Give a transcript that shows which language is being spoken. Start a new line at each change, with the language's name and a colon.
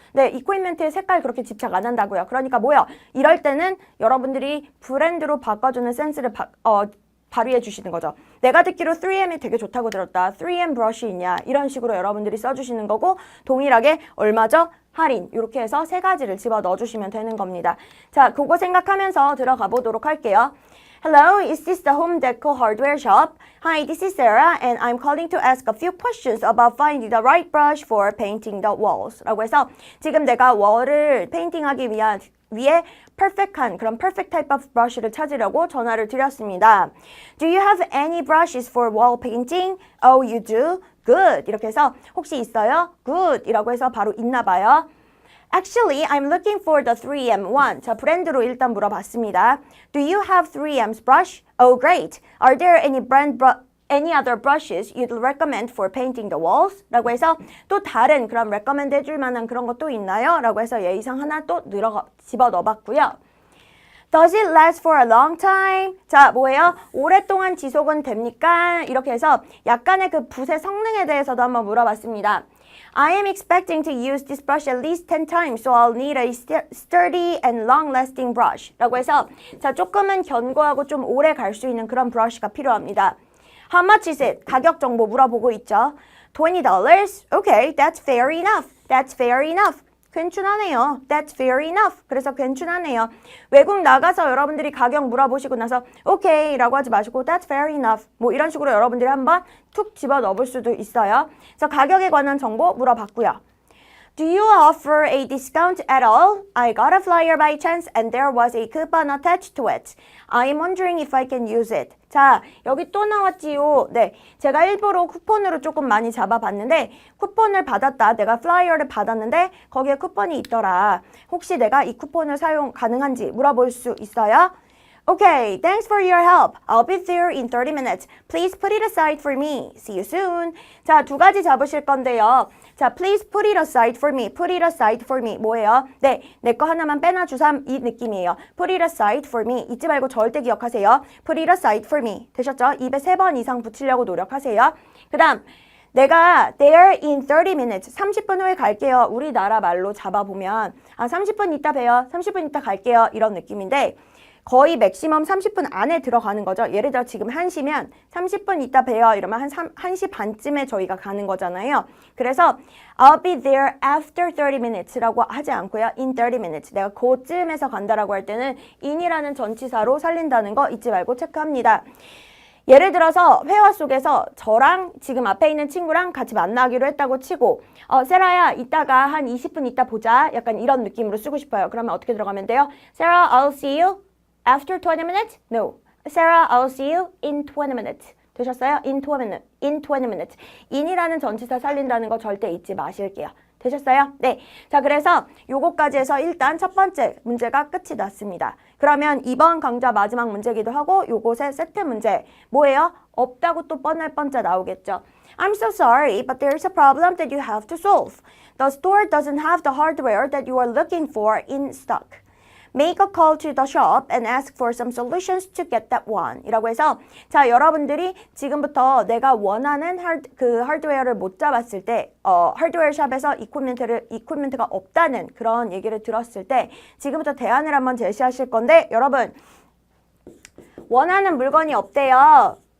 Korean: 네, 이퀴먼트의 색깔 그렇게 집착 안 한다고요. 그러니까 뭐야? 이럴 때는 여러분들이 브랜드로 바꿔주는 센스를 발휘해 주시는 거죠. 내가 듣기로 3M이 되게 좋다고 들었다. 3M 브러쉬 있냐? 이런 식으로 여러분들이 써주시는 거고 동일하게 얼마죠? 할인. 이렇게 해서 세 가지를 집어 넣어주시면 되는 겁니다. 자, 그거 생각하면서 들어가 보도록 할게요.
English: Hello, is this the Home Decor Hardware Shop? Hi, this is Sarah and I'm calling to ask a few questions about finding the right brush for painting the walls.
Korean: 라고 해서 지금 내가 월을 페인팅하기 위해 perfect한 그런
English: perfect type of brush
Korean: 를 찾으려고 전화를 드렸습니다.
English: Do you have any brushes for wall painting? Oh, you do? Good.
Korean: 이렇게 해서 혹시 있어요?
English: Good.
Korean: 이라고 해서 바로 있나 봐요.
English: Actually, I'm looking for the 3M one.
Korean: 자, 브랜드로 일단 물어봤습니다.
English: Do you have 3M's brush? Oh, great. Are there any other brushes you'd recommend for painting the walls?
Korean: 라고 해서 또 다른 그런 recommend 해줄 만한 그런 것도 있나요? 라고 해서 예의상 하나 또 집어 넣어봤고요.
English: Does it last for a long time?
Korean: 자, 뭐예요? 오랫동안 지속은 됩니까? 이렇게 해서 약간의 그 붓의 성능에 대해서도 한번 물어봤습니다.
English: I am expecting to use this brush at least 10 times, so I'll need a sturdy and long-lasting brush.
Korean: 라고 해서 자, 조금은 견고하고 좀 오래 갈 수 있는 그런 브러쉬가 필요합니다.
English: How much is it?
Korean: 가격 정보 물어보고 있죠.
English: $20? Okay, that's fair enough. That's fair enough.
Korean: 괜찮네요.
English: That's fair enough.
Korean: 그래서 괜찮네요. 외국 나가서 여러분들이 가격 물어보시고 나서 오케이 라고 하지 마시고
English: That's fair enough.
Korean: 뭐 이런 식으로 여러분들이 한번 툭 집어 넣을 수도 있어요. 그래서 가격에 관한 정보 물어봤고요. Do you offer a discount at all? I got a flyer by chance and there was a coupon attached to it. I am wondering if I can use it. 자, 여기 또 나왔지요. 네, 제가 일부러 쿠폰으로 조금 많이 잡아봤는데 쿠폰을 받았다. 내가 플라이어를 받았는데 거기에 쿠폰이 있더라. 혹시 내가 이 쿠폰을 사용 가능한지 물어볼 수 있어요?
English: Okay, thanks for your help. I'll be there in 30 minutes. Please put it aside for me. See you soon.
Korean: 자, 두 가지 잡으실 건데요.
English: 자, please put it aside for me. Put it aside for me.
Korean: 뭐예요? 네, 내 거 하나만 빼놔주삼 이 느낌이에요.
English: Put it aside for me.
Korean: 잊지 말고 절대 기억하세요.
English: Put it aside for me.
Korean: 되셨죠? 입에 3번 이상 붙이려고 노력하세요. 그 다음 내가
English: there in 30 minutes.
Korean: 30분 후에 갈게요. 우리나라 말로 잡아보면 30분 있다 봬요. 30분 있다 갈게요. 이런 느낌인데 거의 맥시멈 30분 안에 들어가는 거죠. 예를 들어 지금 1시면 30분 있다 봬요. 이러면 한 1시 반쯤에 저희가 가는 거잖아요. 그래서
English: I'll be there after 30 minutes
Korean: 라고 하지 않고요.
English: in 30 minutes.
Korean: 내가 그쯤에서 간다라고 할 때는 in이라는 전치사로 살린다는 거 잊지 말고 체크합니다. 예를 들어서 회화 속에서 저랑 지금 앞에 있는 친구랑 같이 만나기로 했다고 치고 세라야 이따가 한 20분 있다 보자. 약간 이런 느낌으로 쓰고 싶어요. 그러면 어떻게 들어가면 돼요?
English: Sarah, I'll see you after 20 minutes? No. Sarah, I'll see you in 20 minutes.
Korean: 되셨어요?
English: In 20 minutes. In 20 minutes.
Korean: in이라는 전치사 살린다는 거 절대 잊지 마실게요. 되셨어요? 네. 자, 그래서 요거까지 해서 일단 첫 번째 문제가 끝이 났습니다. 그러면 이번 강좌 마지막 문제기도 하고 요것의 세트 문제 뭐예요? 없다고 또 뻔할 뻔짜 나오겠죠.
English: I'm so sorry, but there's a problem that you have to solve. The store doesn't have the hardware that you are looking for in stock. Make a call to the shop and ask for some solutions to get that one.
Korean: 이라고 해서 자, 여러분들이 지금부터 내가 원하는 하드웨어를 못 잡았을 때 하드웨어 샵에서 이퀴먼트가 없다는 그런 얘기를 들었을 때 지금부터 대안을 한번 제시하실 건데 여러분 원하는 물건이 없대요.